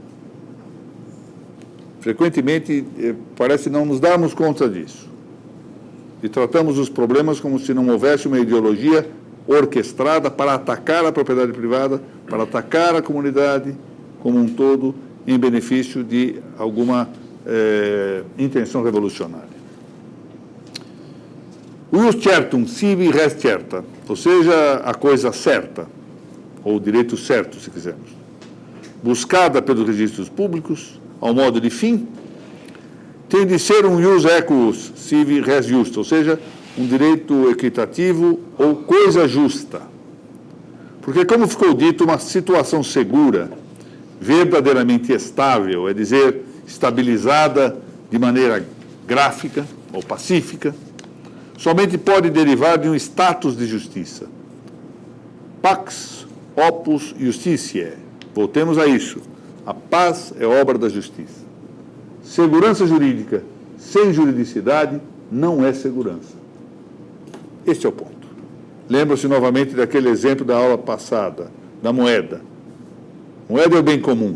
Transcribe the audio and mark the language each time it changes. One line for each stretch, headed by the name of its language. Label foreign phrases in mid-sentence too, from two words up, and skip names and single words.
Portuguese: Frequentemente, parece não nos darmos conta disso. E tratamos os problemas como se não houvesse uma ideologia orquestrada para atacar a propriedade privada, para atacar a comunidade como um todo, em benefício de alguma intenção revolucionária.
Latin: Ius certum sibi res certa,
Portuguese: ou seja, a coisa certa, ou o direito certo, se quisermos, buscada pelos registros públicos, ao modo de fim, tem de ser um
Latin: ius equus sibi res justa,
Portuguese: ou seja, um direito equitativo ou coisa justa. Porque, como ficou dito, uma situação segura, verdadeiramente estável, é dizer, estabilizada de maneira gráfica ou pacífica, somente pode derivar de um status de justiça.
Latin: Pax opus justitiae.
Portuguese: Voltemos a isso. A paz é obra da justiça. Segurança jurídica sem juridicidade não é segurança. Este é o ponto. Lembra-se novamente daquele exemplo da aula passada, da moeda. Moeda é o bem comum.